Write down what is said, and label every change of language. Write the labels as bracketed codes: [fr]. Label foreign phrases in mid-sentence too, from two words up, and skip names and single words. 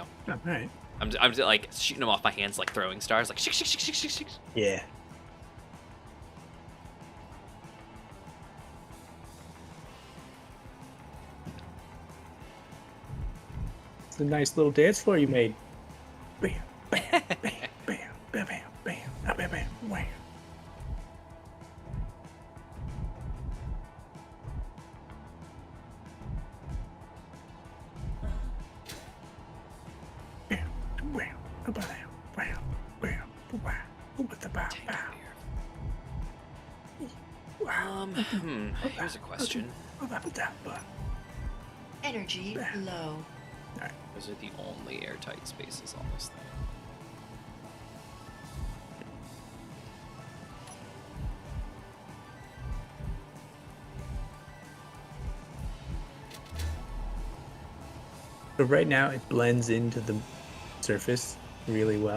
[en] Oh, alright. I'm just, like shooting them off my hands like throwing stars, like shick, shick, shick, shick, shick, shick. Yeah. It's a nice little dance floor you made. Bam, bam, bam, bam, bam, bam, bam, bam, bam, bam, wham. Bam, wham, bam, bam, bam, bam, with the bow, bow. Here's a question. Energy low. Those are the only airtight spaces on this thing. So right now it blends into the surface really well.